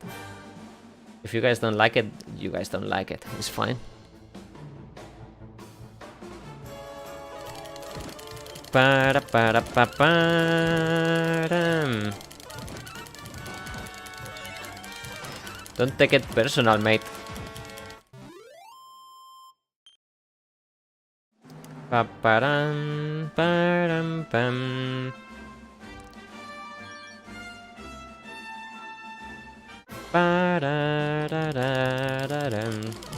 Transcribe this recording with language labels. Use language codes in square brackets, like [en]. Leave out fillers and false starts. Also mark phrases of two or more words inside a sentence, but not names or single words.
[en] If you guys don't like it, you guys don't like it. It's fine. Don't take it personal, mate. Pa-pa-dam, pa-dam-pam. Pa-da-da-da-da-dam.